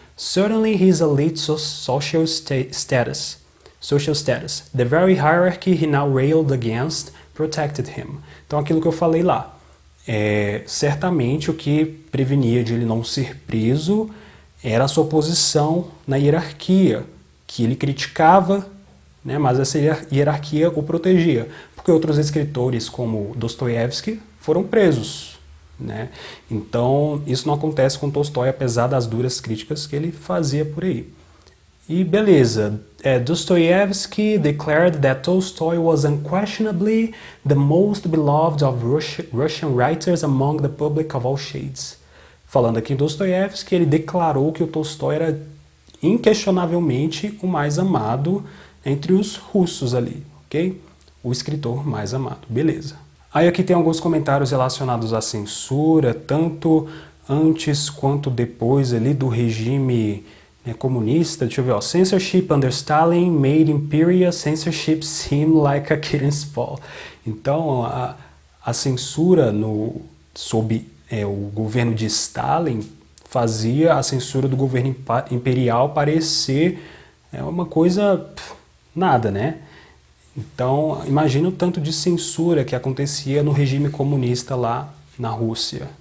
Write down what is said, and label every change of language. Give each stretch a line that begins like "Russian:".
English: Certainly his elite social status. The very hierarchy he now railed against protected him.
Portuguese: Então aquilo que eu falei lá. Certamente o que prevenia de ele não ser preso era a sua posição na hierarquia, que ele criticava, né, mas essa hierarquia o protegia, porque outros escritores como Dostoiévski foram presos, né? Então isso não acontece com Tolstói, apesar das duras críticas que ele fazia por aí. E beleza,
English: Dostoiévski declared that Tolstoy was unquestionably the most beloved of Russian writers among the public of all shades.
Portuguese: Falando aqui em Dostoiévski, ele declarou que o Tolstói era inquestionavelmente o mais amado entre os russos ali, ok? O escritor mais amado, beleza. Aí aqui tem alguns comentários relacionados à censura, tanto antes quanto depois ali do regime comunista. Deixa eu ver, ó.
English: Censorship under Stalin made imperial censorship seem like a kitten's paw.
Portuguese: Então, a censura sob o governo de Stalin fazia a censura do governo imperial parecer uma coisa nada, né? Então, imagina o tanto de censura que acontecia no regime comunista lá na Rússia.